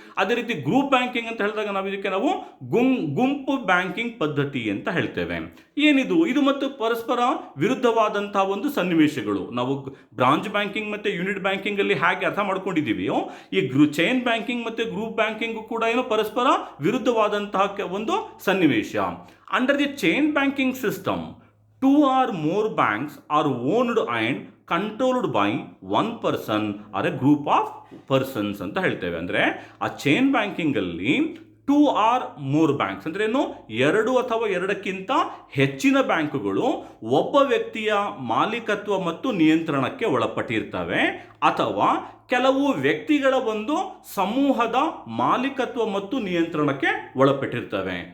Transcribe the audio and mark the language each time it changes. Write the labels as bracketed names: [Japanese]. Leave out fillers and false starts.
[Kannada] ಅದೇ ರೀತಿ group banking ಅಂತ ಹೇಳಿದಾಗ ನಾವು ಇದಕ್ಕೆ ನಾವು ಗುಂಪು ಬ್ಯಾಂಕಿಂಗ್ ಪದ್ಧತಿ ಅಂತ ಹೇಳ್ತೇವೆ. ಏನಿದು? ಇದು ಮತ್ತು ಪರಸ್ಪರ ವಿರುದ್ಧವಾದಂತಹ ಒಂದು ಸನ್ನಿವೇಶಗಳು. ನಾವು ಬ್ರಾಂಚ್ ಬ್ಯಾಂಕಿಂಗ್ ಮತ್ತು ಯೂನಿಟ್ ಬ್ಯಾಂಕಿಂಗ್ ಅಲ್ಲಿ ಹೇಗೆ ಅರ್ಥ ಮಾಡ್ಕೊಂಡಿದ್ದೀವಿಯೋ, ಈ ಚೈನ್ ಬ್ಯಾಂಕಿಂಗ್ ಮತ್ತು ಗ್ರೂಪ್ ಬ್ಯಾಂಕಿಂಗ್ ಕೂಡ ಏನು ಪರಸ್ಪರ ವಿರುದ್ಧವಾದಂತಹ ಒಂದು ಸನ್ನಿವೇಶ. [English] under the chain banking system 2 or more banks are owned and controlled by one person or a group of persons [Kannada] ಅಂತ ಹೇಳ್ತೇವೆ. ಅಂದರೆ ಆ ಚೈನ್ ಬ್ಯಾಂಕಿಂಗಲ್ಲಿ [English] 2 or more [Kannada] ಬ್ಯಾಂಕ್ಸ್ ಅಂದ್ರೆ ಏನು, 2 ಅಥವಾ 2ಕ್ಕಿಂತ ಹೆಚ್ಚಿನ ಬ್ಯಾಂಕುಗಳು ಒಬ್ಬ ವ್ಯಕ್ತಿಯ ಮಾಲೀಕತ್ವ ಮತ್ತು ನಿಯಂತ್ರಣಕ್ಕೆ ಒಳಪಟ್ಟಿರ್ತವೆ, ಅಥವಾ ಕೆಲವು ವ್ಯಕ್ತಿಗಳ ಒಂದು ಸಮೂಹದ ಮಾಲೀಕತ್ವ ಮತ್ತು ನಿಯಂತ್ರಣಕ್ಕೆ ಒಳಪಟ್ಟಿರ್ತವೆ.